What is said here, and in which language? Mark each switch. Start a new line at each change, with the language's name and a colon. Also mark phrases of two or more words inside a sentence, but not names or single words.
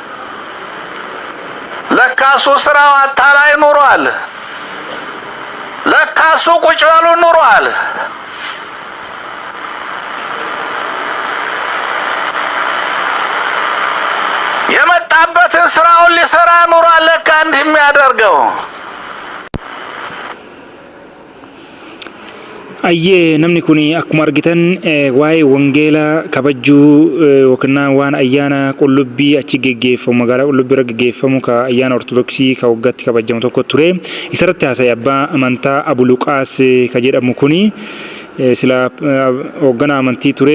Amharic: ለካሱ ስራው አታላይ ኑሯል። ለካሱ ቁጭ ብሎ ኑሯል። የመጣበትን ስራውን ሊሰራ ኑሯል። ለካ እንዲህ የሚያደርገው
Oromo: Ayyee namni kun akkuma argitan waa'ee wangeelaa kabajuu yookiin waan ayyaana qullubbii achi geggeeffamu magaalaa qullubbii irra geggeeffamu ka ayyaana ortodoksii ka waggaatti kabajamu tokko ture isarratti haasa'e abbaa amantaa Abu Luqaas ka jedhamu kuni sila hoogganaa amantii ture.